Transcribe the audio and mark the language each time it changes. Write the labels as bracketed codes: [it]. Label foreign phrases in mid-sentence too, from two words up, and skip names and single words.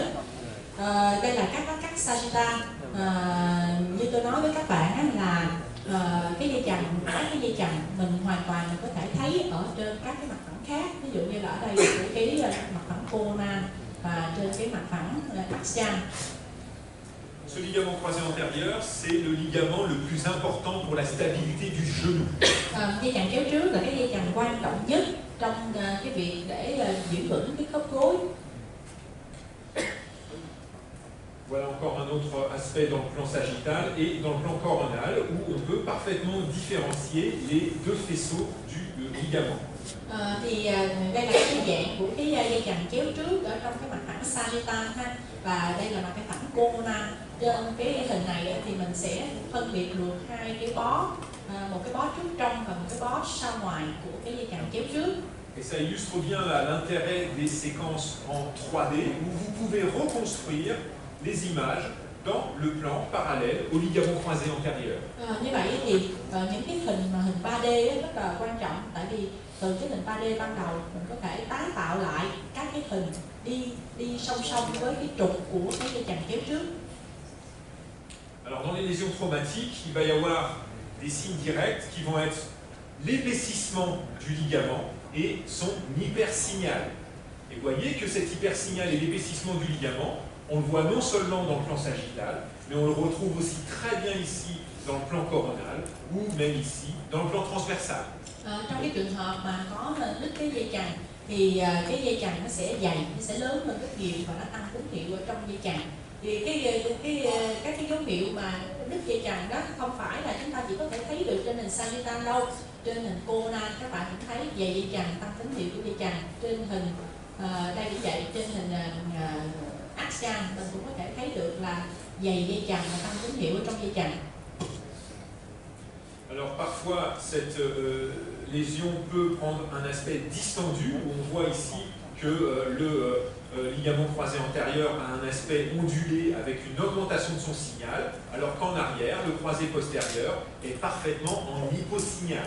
[vi] Đây là các sagitta. Như tôi nói với các bạn á, là các cái dây chằng mình hoàn toàn có thể thấy ở trên các cái mặt phẳng khác. Ví dụ như là ở đây của cái mặt phẳng corona và trên cái mặt phẳng axial. [fr] Ce ligament croisé antérieur, c'est le ligament le plus important pour la stabilité du genou. [vi] Dây chằng chéo trước là cái dây chằng quan trọng nhất trong cái việc để giữ vững cái khớp gối. [fr] Voilà encore un autre aspect dans le plan sagittal et dans le plan coronal où on peut parfaitement différencier les deux faisceaux du ligament. [vi] Thì đây là cái dạng của cái dây chằng chéo trước ở trong cái mặt phẳng sagittal ha, và đây là mặt cái phẳng corona. Trên cái hình này thì mình sẽ phân biệt được hai cái bó, một cái bó trước trong và một cái bó sau ngoài của cái dây chằng chéo trước. [fr] Et ça illustre bien l'intérêt des séquences en 3D où vous pouvez reconstruire les images dans le plan parallèle au ligament croisé antérieur. [vi] Như vậy thì những cái hình 3D rất là quan trọng, tại vì từ cái hình 3D ban đầu mình có thể tái tạo lại các cái hình đi song song với cái trục của cái dây chằng chéo trước. [fr] Alors dans les lésions traumatiques, il va y avoir des signes directs qui vont être l'épaississement du ligament et son hypersignal. Et vous voyez que cet hypersignal et l'épaississement du ligament, on le voit non seulement dans le plan sagittal, mais on le retrouve aussi très bien ici dans le plan coronal, ou même ici dans le plan transversal. [vi] Trong cái trường hợp mà có đứt cái dây chằng thì cái dây chằng nó sẽ dày, nó sẽ lớn hơn rất nhiều và nó tăng tín hiệu ở trong dây chằng. Thì các cái dấu hiệu mà đứt dây chằng đó không phải là chúng ta chỉ có thể thấy được trên hình sagittal đâu. Trên hình corona các bạn cũng thấy dày dây chằng tăng tín hiệu của dây chằng. Trên hình đây cũng vậy, trên hình axial mình cũng có thể thấy được là dày dây chằng và tăng tín hiệu ở trong dây chằng. [fr] Alors parfois cette lésion peut prendre un aspect distendu, où on voit ici que le ligament croisé antérieur a un aspect ondulé avec une augmentation de son signal, alors qu'en arrière, le croisé postérieur est parfaitement en hyposignal.